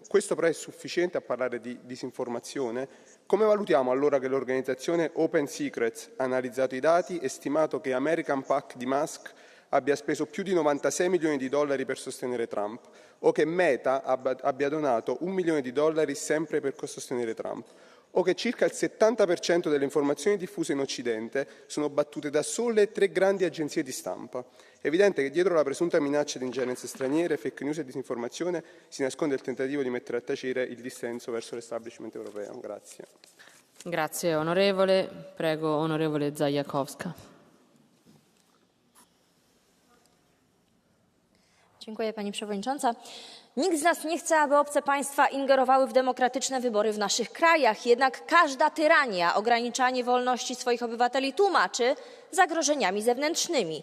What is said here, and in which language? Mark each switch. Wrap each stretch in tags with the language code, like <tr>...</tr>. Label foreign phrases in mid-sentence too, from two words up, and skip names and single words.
<it>Questo però è sufficiente a parlare di disinformazione? Come valutiamo allora che l'organizzazione Open Secrets ha analizzato i dati e stimato che American PAC di Musk abbia speso più di 96 milioni di dollari per sostenere Trump, o che Meta abbia donato $1 milione sempre per sostenere Trump, o che circa il 70% delle informazioni diffuse in Occidente sono battute da sole 3 grandi agenzie di stampa. È evidente che dietro la presunta minaccia di ingerenze straniere, fake news e disinformazione si nasconde il tentativo di mettere a tacere il dissenso verso l'establishment europeo. Grazie. Grazie onorevole. Prego onorevole Zajakowska.</it> <pl>Dziękuję Pani Przewodnicząca. Nikt z nas nie chce, aby obce państwa ingerowały w demokratyczne wybory w naszych krajach, jednak każda tyrania, ograniczanie wolności swoich obywateli tłumaczy zagrożeniami zewnętrznymi.</pl>